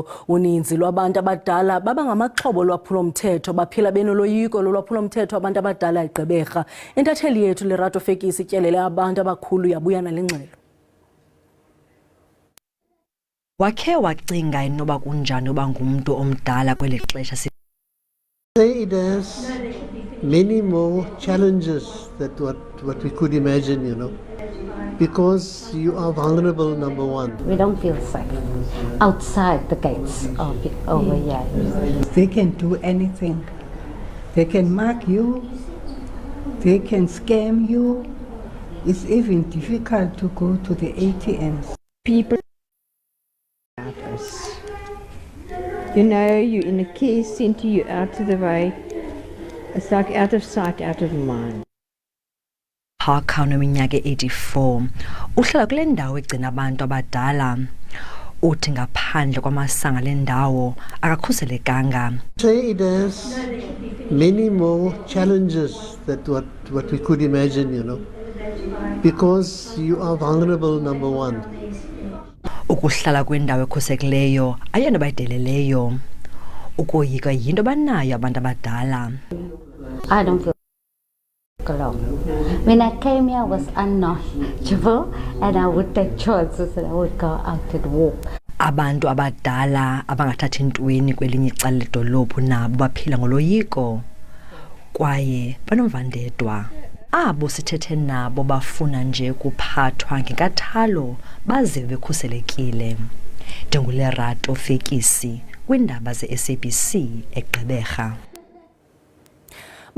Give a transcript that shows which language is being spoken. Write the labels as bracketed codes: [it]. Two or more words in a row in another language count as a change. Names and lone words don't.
[xh] Uninzi lwabantu abadala baba ngamaxhobo lwaphulomthetho baphila benoloyiko lolwaphulomthetho abantu abadala eGqeberha. Intatheli yethu Lerato Fekisi ityelele abantu abakhulu yabuya nale ngxelo. Wakhe wacinga inoba kunjani uba ngumntu omdala kweli xesha? [en] It has many more challenges than what we could imagine, you know. Because you are vulnerable, number one. We don't feel safe outside the gates of over here. They can do anything. They can mark you. They can scam you. It's even difficult to go to the ATMs. People, you know, you're in a care center, you're out of the way. It's like out of sight, out of mind. [xh] Parker oneminyaka 84 uhlala kule ndawo egcina abantu abadala. Uthi ngaphandle kwamasanga le ndawo akakhuselekanga. [en] It has many more challenges than what we could imagine, you know. Because you are vulnerable, number one. [xh] Ukuhlala kwendawo ekhusekileyo ayona bayideleleyo. Ukoyika yinto banayo abantu abadala. [en] I don't feel alone. When I came here, I was unknowledgeable and I would take chances and I would go out and walk. [xh] Abantu abadala abangathathi ntweni kwelinye icala ledolophu nabo baphila ngoloyiko kwaye banomvandedwa. Abo sithethe nabo bafuna nje kuphathwa ngenkathalo bazive bekhuselekile. NguLerato Fekisi kwindaba zeSABC eGqeberha.